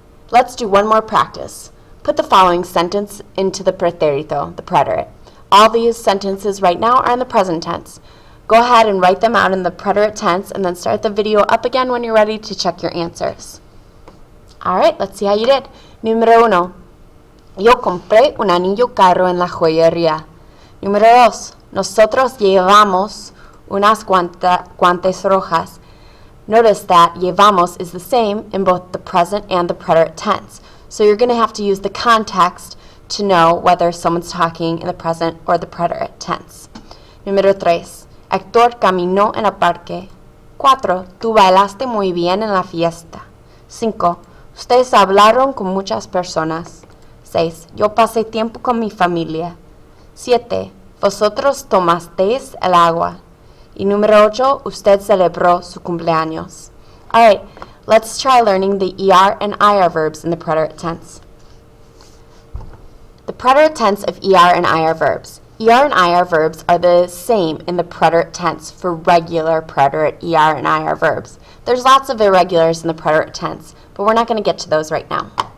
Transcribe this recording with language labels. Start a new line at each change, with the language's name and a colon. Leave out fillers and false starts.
English: Let's do one more practice. Put the following sentence into the preterito, the preterite. All these sentences right now are in the present tense. Go ahead and write them out in the preterite tense and then start the video up again when you're ready to check your answers. Alright, let's see how you did.
Spanish: Número 1. Yo compré un anillo caro en la joyería. Número 2. Nosotros llevamos unas guantes rojas.
English: Notice that llevamos is the same in both the present and the preterite tense. So you're going to have to use the context to know whether someone's talking in the present or the preterite tense.
Spanish: Número 3. Héctor caminó en el parque. 4. Tú bailaste muy bien en la fiesta. 5. Ustedes hablaron con muchas personas. 6. Yo pasé tiempo con mi familia. 7. Vosotros tomasteis el agua. Y número 8. Usted celebró su cumpleaños.
English: Alright, let's try learning the ER and IR verbs in the preterite tense. The preterite tense of ER and IR verbs. ER and IR verbs are the same in the preterite tense for regular preterite ER and IR verbs. There's lots of irregulars in the preterite tense, but we're not going to get to those right now.